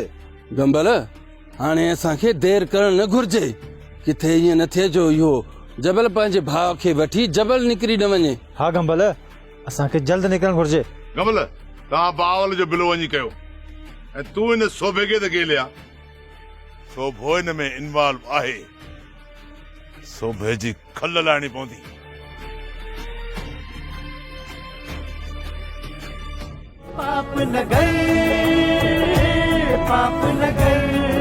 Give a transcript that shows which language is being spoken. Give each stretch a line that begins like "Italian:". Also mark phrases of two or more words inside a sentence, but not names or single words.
Sindhi: गंबल, हाणे असांखे देर करण न घुर्जे, किथे ईअं न थिए जो इहो जबल पंहिंजे भाउ खे वठी जबल निकिरी न वञे। हा गंबल, असांखे जल्द निकिरणु घुर्जे। कमल, तव्हां बहावल जो बिलो वञी कयो ऐं तूं हिन सोभे खे त गेलिया। सोभो हिन में इन्वॉल्व आहे, सोभे जी खल लाइणी पवंदी। पाप न गए, पाप न गए।